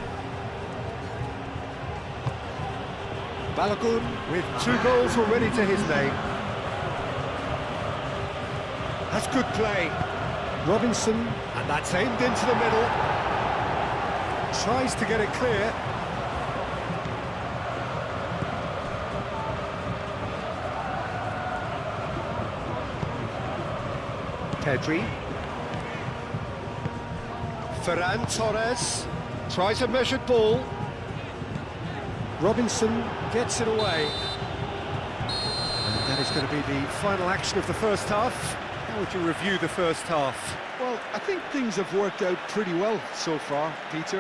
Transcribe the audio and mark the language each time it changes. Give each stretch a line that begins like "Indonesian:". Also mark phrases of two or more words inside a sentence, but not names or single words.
English: Balogun with 2 goals already to his name. That's good play. Robinson, and that's aimed into the middle. Tries to get it clear. Pedri. Ferran Torres tries a measured ball. Robinson gets it away. And that is going to be the final action of the first half. How would you review the first half? Well, I think things have worked out pretty well so far, Peter.